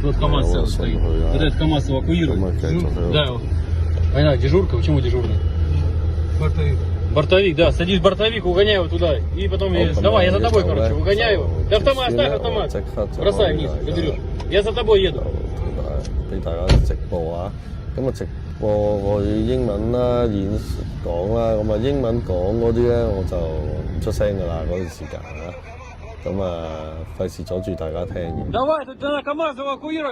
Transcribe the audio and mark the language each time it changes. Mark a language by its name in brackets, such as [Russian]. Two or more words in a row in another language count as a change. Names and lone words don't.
[Russian] Вот КамАЗ вот стоит. он, да. Вот этот КамАЗ эвакуирует. Да. Война, дежурка, почему дежурный? Бортовик, да. Садись в бортовик, угоняй его туда. И потом, давай, я за тобой, короче, угоняй его. Да автомат, ставь автомат. Бросай вниз, заберешь. Я за тобой еду. [Cantonese] 俾大家直播啊！咁啊，直播佢英文啦、講啦，咁啊英文講嗰啲咧我就唔出聲噶啦，嗰段時間啊，咁啊費事阻住大家聽嘅。 [Russian] Давай, тут КамАЗ эвакуировать,